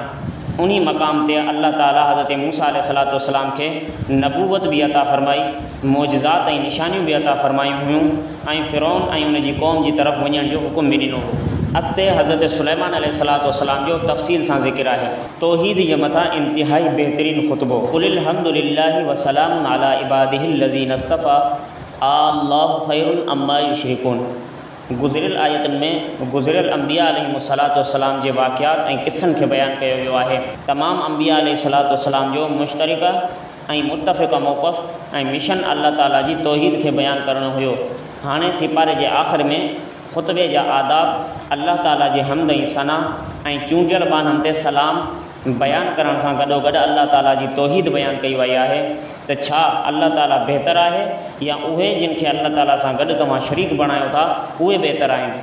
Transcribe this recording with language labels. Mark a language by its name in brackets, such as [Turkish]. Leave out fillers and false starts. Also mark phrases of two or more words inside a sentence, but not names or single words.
[Sindhi] उन मक़ाम ते अल्लाह ताला हज़रत मूसा [Arabic] عليه الصلاة والسلام [Sindhi] खे नबूवत भी अता फ़रमाई, मौजज़ात ऐं निशानियूं भी अता फ़रमायूं हुयूं ऐं फ़िरौन ऐं उन जी क़ौम जी तरफ़ वञण जो हुकुम भी ॾिनो। अॻिते हज़रत सुलेमान [Arabic] عليه الصلاة والسلام [Sindhi] जो तफ़सील सां ज़िक्र आहे। तौहीद जे मथां इंतिहाई बहितरीन ख़ुतबो, [Arabic] قل الحمد لله و سلام على عباده الذين اصطفى آلله خير أما يشركون. [Sindhi] गुज़िरियल आयतुनि में गुज़िरियल अंबिया [Arabic] عليهم الصلاة والسلام [Sindhi] जे वाक़ियात ऐं क़िस्सनि खे बयानु कयो वियो आहे। तमामु अंबिया [Arabic] عليه الصلاة والسلام [Sindhi] जो मुश्तरिका ऐं मुत्तफ़िक़ा मौक़िफ़ ऐं मिशन अल्लाह ताला जी तौहीद खे बयानु करणो हुयो। हाणे सिपारे जे आख़िर में ख़ुतबे जा आदाब, अल्लाह ताला जे हमद ऐं सना ऐं चूंडियल बाननि ते सलाम बयानु करण सां गॾोगॾु अल्लाह ताला जी तौहीद बयानु कई वई आहे त छा अल्लाह ताला बहितर आहे या उहे जिन खे अल्लाह ताला सां गॾु तव्हां शरीक बणायो था उहे बहितर आहिनि।